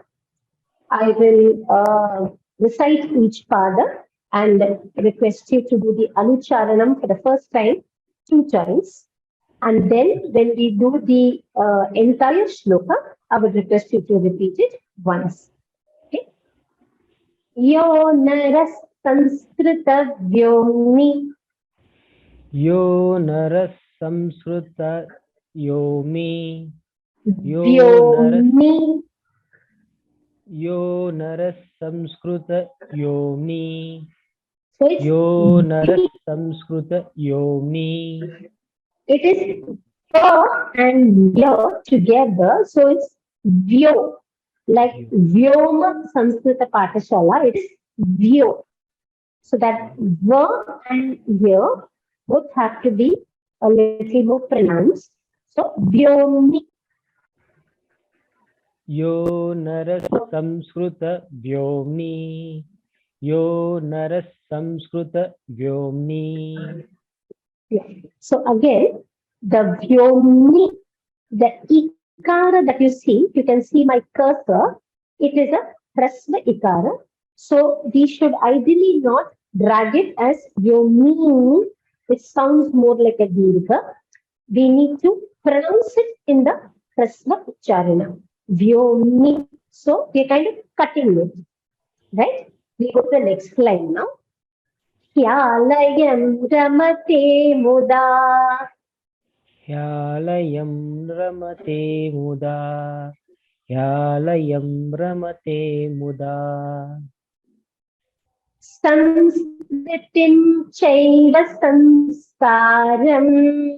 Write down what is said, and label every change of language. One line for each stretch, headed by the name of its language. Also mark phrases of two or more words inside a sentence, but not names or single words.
English: I will recite each pada and request you to do the anucharanam for the first time 2 times. And then when we do the entire shloka, I would request you to repeat it once. Okay.
Sanskrit: यो नरस् संस्कृत व्योमि. यो नरस् संस्कृत योमि. Vyomi. यो नरस् संस्कृत योमि.
English: So it's
Sanskrit: यो नरस् संस्कृत योमि.
English: It is va and vya together, so it's vyo. Like vyoma-samskrta-pathasala, it is vyo. So that va and vya both have to be a little more pronounced. So vyomi.
Sanskrit: यो नरस् संस्कृत व्योमि. यो नरस् संस्कृत व्योमि.
English: Yeah. So again, the vyomi, the ikara that you see, you can see my cursor, it is a
Sanskrit: ह्रस्व इकार.
English: So we should ideally not drag it as vyomi. It sounds more like a dirgha. We need to pronounce it in the
Sanskrit: ह्रस्व उच्चारण.
English: Vyomi. So we're kind of cutting it, right? We go to the next line now.
Sanskrit: ह्यालयं रमते मुदा. ह्यालयं रमते मुदा. ह्यालयं रमते मुदा. संस्कृतिं चैव संस्कारम्.